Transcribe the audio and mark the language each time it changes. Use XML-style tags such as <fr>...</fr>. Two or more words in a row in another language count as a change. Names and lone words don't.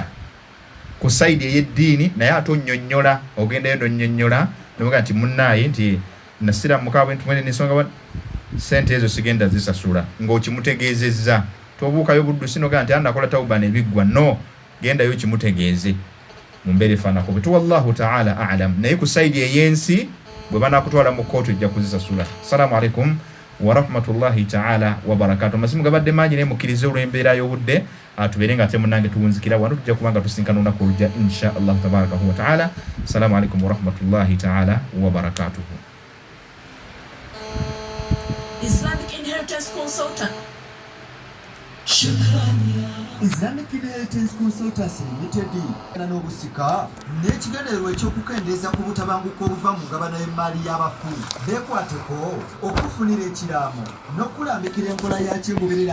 <lg>Ku sayidi ey'eddiini naye ate onnyonnyola ogendayo n'onnyonnyola novuga nti munnaaye nti nasira mukabwe ntumwene n'ensonga sente ezo sigenda zisasula ng'okimutegeezezza. Tobuukayo buddusi noga nti anakola tawuba n'ebiggwa. No, gendayo kimutegeeze mu mbeera efaanako bwe tu.</lg> <ar>والله تعالى أعلم.</ar> <lg>Naye ku sayidi ey'ensi bwe banakutwala mu kooti ojja kuzisasula.</lg> <ar>السلام عليكم ورحمة الله تعالى وبركاته.</ar> <lg>Amasimu gabadde mangi naye mukkirize olw'embeera y'obudde tubeere nga ate munnange tuwunzikira wano tujja kuba nga tusinkana olunaku olujja</lg> <ar>إن شاء الله تبارك و تعالى. السلام عليكم ورحمة الله تعالى وبركاته.</ar> <en>Islamic Inheritance Consultant.</en> <lg>Islamic Inheritance Consultants Limited n'obusika n'ekigendererwa ekyokukendeeza ku butabanguko obuva mu ngabana y'emmaali y'abafu beekwateko okufunira ekiraamo n'okulambikira enkola yakyegoberera</lg>